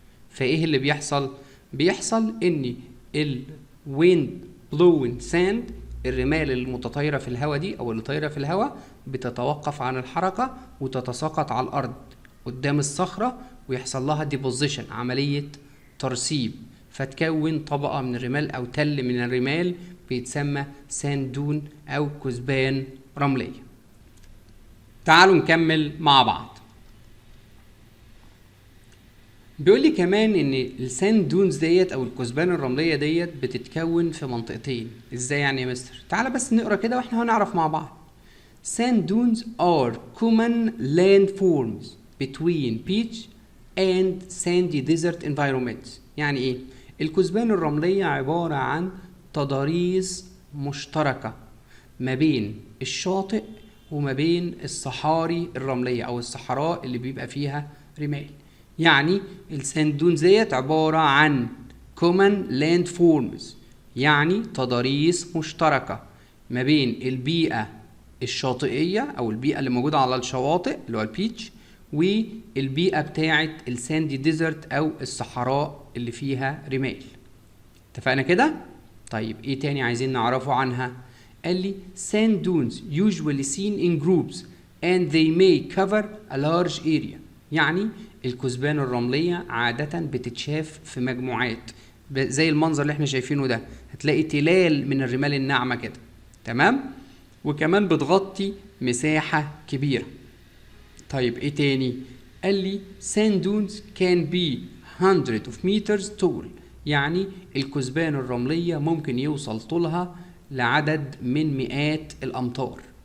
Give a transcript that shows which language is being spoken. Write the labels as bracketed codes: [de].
[ar] فايه اللي بيحصل؟ بيحصل ان الويند بلوين ساند الرمال المتطايرة في الهواء دي او اللي طايرة في الهواء بتتوقف عن الحركة وتتساقط على الارض قدام الصخرة ويحصل لها ديبوزيشن، عملية ترسيب، فتكون طبقة من الرمال أو تل من الرمال بيتسمى ساند دون أو كثبان رملية. تعالوا نكمل مع بعض. بيقول لي كمان إن الساند دونز ديت أو الكثبان الرملية ديت بتتكون في منطقتين. إزاي يعني يا مستر؟ تعالى بس نقرأ كده وإحنا هنعرف مع بعض. [en] Sand dunes are common landforms between beach and sandy desert environments. [ar] يعني إيه؟ الكثبان الرملية عبارة عن تضاريس مشتركة ما بين الشاطئ وما بين الصحاري الرملية أو الصحراء اللي بيبقى فيها رمال. يعني الساند دونز ديت عبارة عن common landforms، يعني تضاريس مشتركة ما بين البيئة الشاطئية أو البيئة اللي موجودة على الشواطئ اللي هو البيتش والبيئة بتاعة الساندي ديزرت أو الصحراء اللي فيها رمال. اتفقنا كده؟ طيب ايه تاني عايزين نعرفه عنها؟ قال لي [en] sand dunes usually seen in groups and they may cover a large area. [ar] يعني الكثبان الرملية عادة بتتشاف في مجموعات زي المنظر اللي احنا شايفينه ده، هتلاقي تلال من الرمال الناعمة كده، تمام؟ وكمان بتغطي مساحة كبيرة. طيب ايه تاني؟ قال لي [en] sand dunes can be hundreds of meters tall، [ar] يعني الكثبان الرملية ممكن يوصل طولها لعدد من مئات الأمتار.